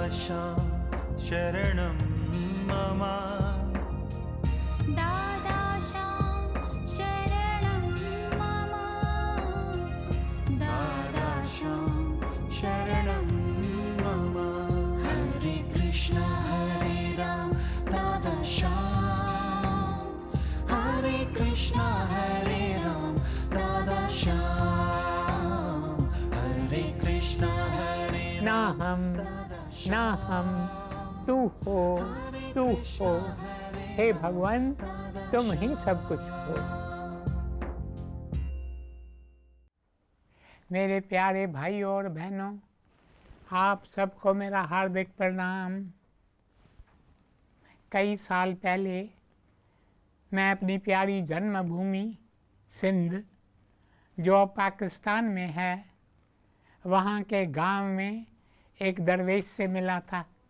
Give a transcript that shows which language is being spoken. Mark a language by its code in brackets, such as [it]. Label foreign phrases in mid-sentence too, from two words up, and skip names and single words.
[sa] शरणं मम दादाशां शरणं मम दादाशां शरणं मम हरे कृष्ण हरे राम दादाशां हरे कृष्ण हरे राम दादाशां हरे कृष्ण हरे [hi] ना हम तू हो, हे भगवान तुम ही सब कुछ हो। मेरे प्यारे भाइयों और बहनों, आप सबको मेरा हार्दिक प्रणाम। कई साल पहले मैं अपनी प्यारी जन्मभूमि सिंध, जो पाकिस्तान में है, वहाँ के गांव में एक दरवेश से मिला था।